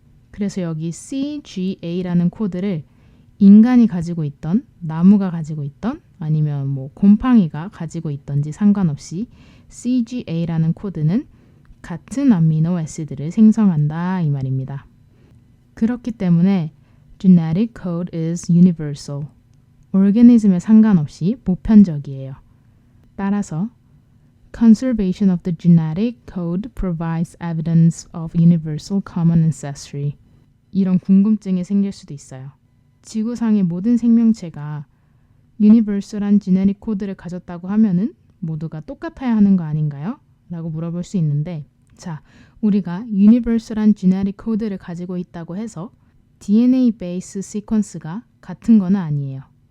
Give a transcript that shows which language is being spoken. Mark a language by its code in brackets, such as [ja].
[ko] 그래서 여기 CGA라는 코드를 인간이 가지고 있던, 나무가 가지고 있던, 아니면 곰팡이가 가지고 있던지 상관없이 CGA라는 코드는 같은 아미노 애시드를 생성한다 이 말입니다. 그렇기 때문에 [en] genetic code is universal. [ko] 오르가니즘에 상관없이 보편적이에요. 따라서 [en] conservation of the genetic code provides evidence of universal common ancestry. [ko] 이런 궁금증이 생길 수도 있어요. 지구상의 모든 생명체가 유니버설한 지네릭 코드를 가졌다고 하면은 모두가 똑같아야 하는 거 아닌가요? 라고 물어볼 수 있는데 자, 우리가 유니버설한 지네릭 코드를 가지고 있다고 해서 DNA 베이스 시퀀스가 같은 건 아니에요.